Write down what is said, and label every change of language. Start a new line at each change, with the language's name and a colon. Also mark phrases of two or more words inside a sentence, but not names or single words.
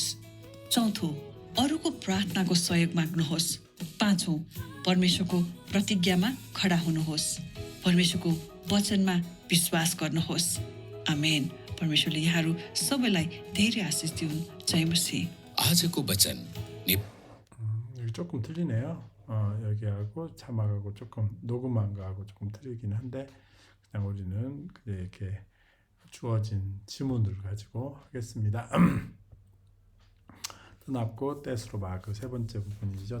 Nepali: चौथो, अरूको प्रार्थनाको सहयोग माग्नुहोस्। पाँचौं, परमेश्वरको प्रतिज्ञामा खडा हुनुहोस्। परमेश्वरको वचनमा विश्वास गर्नुहोस्। आमेन। परमेश्वरले यहाँहरू सबैलाई धेरै आशिष दिउन्। जय मसीह। आजको वचन
Korean: 여기 조금 틀리네요. 여기하고 자막하고 조금 녹음한 거하고 조금 틀리긴 한데 그냥 우리는 이렇게 주어진 지문들을 가지고 하겠습니다. 떠납고 떼스로 막 그 세 번째 부분이죠.